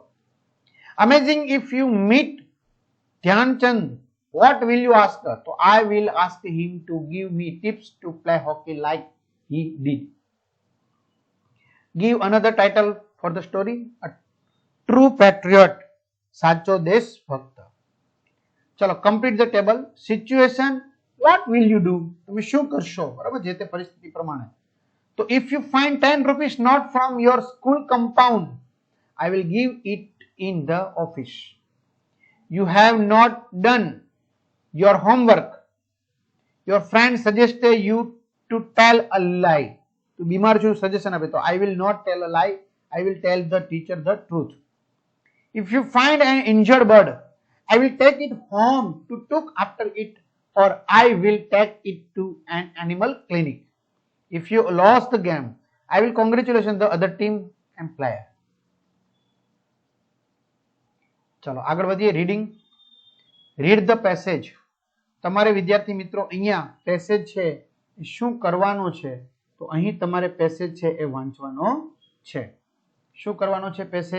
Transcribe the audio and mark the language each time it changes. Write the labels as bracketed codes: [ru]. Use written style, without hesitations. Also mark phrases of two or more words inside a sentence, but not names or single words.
[en] Amazing. If you meet Dhyanchand, what will you ask her? So I will ask him to give me tips to play hockey like he did. Give another title for the story. A true patriot. [gu] સાચો દેશભક્ત. ચલો, [en] complete the table. Situation. What will you do? [gu] તમે શું કરશો? બરાબર, જે તે પરિસ્થિતિ પ્રમાણે. [en] તો if you find 10 rupees not from your school compound, I will give it in the office. You have not done your homework. Your friend suggested you to tell a lie. [gu] તો બીમાર છું, સજેશન આપે તો [en] I will not tell a lie. I will tell the teacher the truth. If you find an injured bird, I will take it home to look after it, or I will take it to an animal clinic. If you lost the game, I will congratulate the other team and player. [gu] ચલો આગળ વધીએ. રીડિંગ. [en] read the passage. [gu] તમારે વિદ્યાર્થી મિત્રો અહીંયા પેસેજ છે એ શું કરવાનું છે? તો અહીં તમારે પેસેજ છે એ વાંચવાનો છે. શું કરવાનો છે પેસેજ?